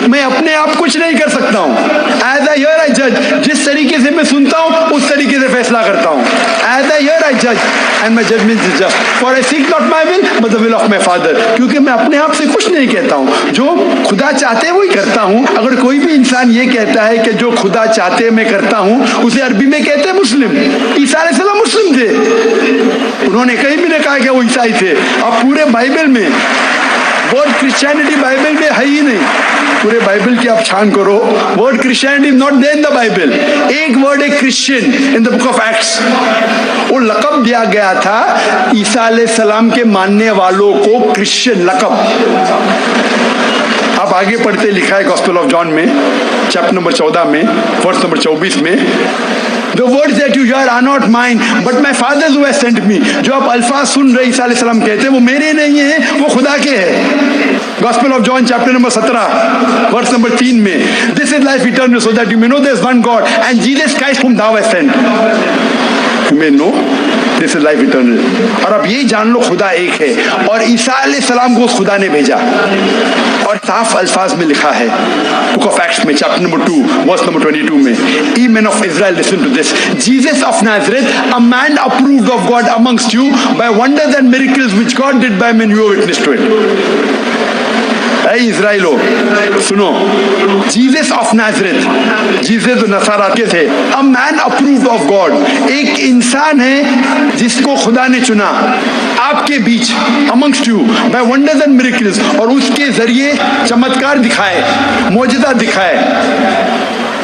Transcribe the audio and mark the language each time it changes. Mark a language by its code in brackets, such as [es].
[hi] मैं अपने आप कुछ नहीं कर सकता हूँ. [en] As I hear I judge. [hi] जिस तरीके से मैं सुनता हूँ उस तरीके से फैसला करता हूँ. [en] As I hear I judge and my judgment is just. For I seek not my will but the will of my Father. [hi] क्योंकि मैं अपने आप से कुछ नहीं कहता हूँ. जो खुदा चाहते वही करता हूँ. अगर कोई भी इंसान ये कहता है कि जो खुदा चाहते मैं करता हूँ, उसे अरबी में कहते हैं मुस्लिम. ईसा अलैहिस्सलाम मुस्लिम थे. उन्होंने कहीं भी नहीं कहा कि वो ईसाई थे. अब पूरे बाइबल में वर्ड क्रिश्चियनिटी बाइबल में है ही नहीं. पूरे बाइबल की आप छान करो, [en] Word Christianity is not there in the Bible. [hi] एक वर्ड है Christian [en] In the book of Acts. [hi] वो लक़ब दिया गया था ईसा अलैहिस्सलाम के मानने वालों को, क्रिश्चियन लक़ब. आप आगे पढ़ते लिखा है गॉस्पेल ऑफ जॉन में चैप्टर नंबर 14 में वर्स नंबर 24 में, [en] The words that you hear are not mine, but my Father who has sent me. [hi] जो आप अल्फाज सुन रहे ईसा अलैहिस्सलाम कहते हैं वो मेरे नहीं हैं, वो खुदा के हैं. [en] Gospel of John chapter number 17 verse number 3 [hi] में, [en] This is life eternal, so that you may know there is one God and Jesus Christ whom thou hast sent. You may know this is life eternal. [hi] और अब ये जान लो खुदा एक है और ईसा अलैहिस्सलाम को खुदा ने भेजा. और साफ अल्फाज में लिखा है बुक ऑफ एक्ट्स में चैप्टर नंबर 2 वर्स नंबर 22 में, [en] Ye men of Israel, listen to this. Jesus of Nazareth, a man approved of God amongst you by wonders and miracles which God did by men, you are witness to it. [hi] ऐ इज़राइलो सुनो, Jesus of Nazareth, Jesus तो नसारा के थे. [en] a man approved of God, [hi] एक इंसान है जिसको खुदा ने चुना आपके बीच, [en] amongst you by wonders and miracles, [hi] और उसके जरिए चमत्कार दिखाए, मौजज़ा दिखाए.